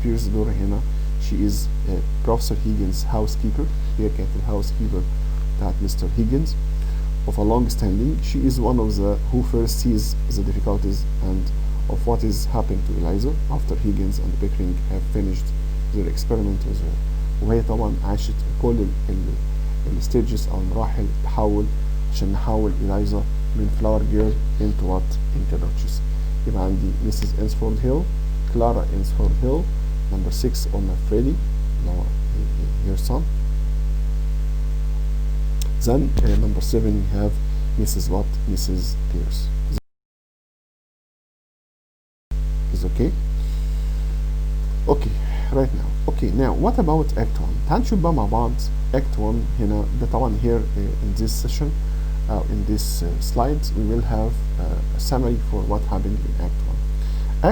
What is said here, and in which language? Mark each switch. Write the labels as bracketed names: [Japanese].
[English] Pierce [Arabic] دورها هنا [English] she is Professor Higgins housekeeper. [Arabic] هي كانت الهاوسكيبر بتاعت Mr. [English] Higgins of a long standing. She is one of the who first sees the difficulties and of what is happening to Eliza after Higgins and Pickering have finished their experiment with her. [Arabic] وهي طبعا عاشت كل الستيجز او مراحل التحول عشان نحول إلايزا من [English] flower girl into what? into duchess. [Arabic] يبقى عندي Mrs. [English] Ainsford Hill, Clara Ainsford Hill. number 6 [Arabic] قلنا [English] Freddie [Arabic] اللي هو [English] her son. then number 7 we have Mrs. what? Mrs. Pierce. is okay? okay right now. okay now what about act 1? [Arabic] تعال نشوف بقى مع بعض act 1 هنا. ده طبعا [English] here in this session in this slides we will have a summary for what happened in act 1.